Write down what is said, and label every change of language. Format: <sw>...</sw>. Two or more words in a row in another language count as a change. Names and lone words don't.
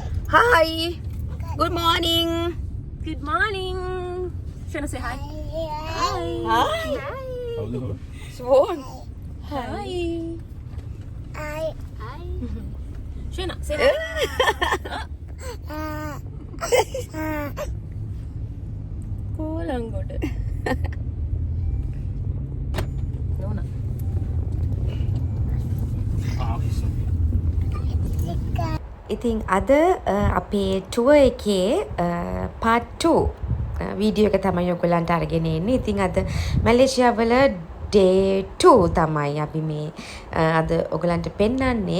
<en>Hi. Good morning. Good morning. Shana, say hi. Hi. Hi. Hi. Swan. Hi. I Hi. Shana, say hi. Kolangoda. Nona.</en> <si>ඉතින් අද අපේ ටුව එකේ part 2 වීඩියෝ එක තමයි ඔයගොල්ලන්ට අරගෙන එන්නේ. ඉතින් අද මැලේසියාවල day 2 තමයි අපි මේ අද ඔයගොල්ලන්ට පෙන්වන්නේ.</si>